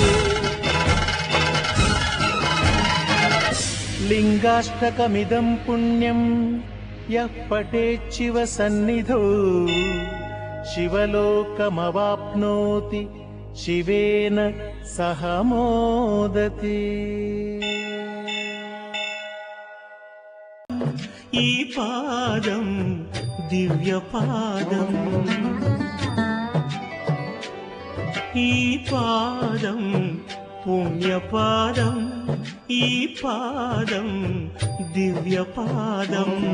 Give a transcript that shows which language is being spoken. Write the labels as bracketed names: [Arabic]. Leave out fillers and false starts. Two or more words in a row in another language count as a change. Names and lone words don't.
[Sanskrit] लिङ्गाष्टकमिदं पुण्यं यः पठेच्छिव सन्निधौ शिवलोकमवाप्नोति शिवेन सह मोदते। [Telugu] ఈ పాదం దివ్యపాదం, ఈ పాదం పుణ్యపాదం, ఈ పాదం దివ్యపాదం.